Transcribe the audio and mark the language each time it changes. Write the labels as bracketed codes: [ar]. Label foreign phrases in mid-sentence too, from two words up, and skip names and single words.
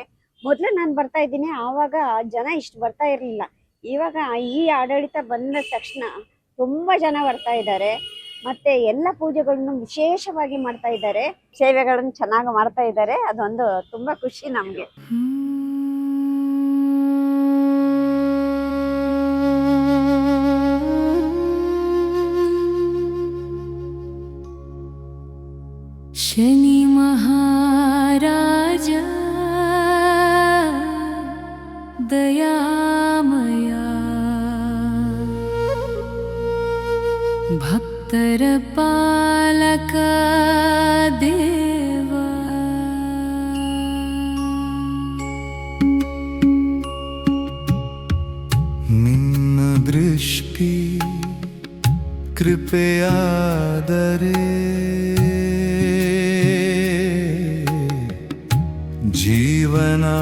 [kn] ಮೊದಲು ನಾನು ಬರ್ತಾ ಇದ್ದೀನಿ, ಆವಾಗ ಜನ ಇಷ್ಟು ಬರ್ತಾ ಇರಲಿಲ್ಲ. ಇವಾಗ ಈ ಆಡಳಿತ ಬಂದ ತಕ್ಷಣ ತುಂಬ ಜನ ಬರ್ತಾ ಇದ್ದಾರೆ. ಮತ್ತೆ ಎಲ್ಲ ಪೂಜೆಗಳನ್ನು ವಿಶೇಷವಾಗಿ ಮಾಡ್ತಾ ಇದ್ದಾರೆ, ಸೇವೆಗಳನ್ನು ಚೆನ್ನಾಗಿ ಮಾಡ್ತಾ ಇದ್ದಾರೆ. ಅದೊಂದು ತುಂಬಾ ಖುಷಿ ನಮ್ಗೆ. ಶನಿ ಮಹಾರಾಜ ದಯಾಮಯ ಭಕ್ತರ ಪಾಲಕ ದೇವಾ ನಿನ್ನ ದೃಷ್ಟಿ ಕೃಪೆಯಾದರೆ ಜೀವನ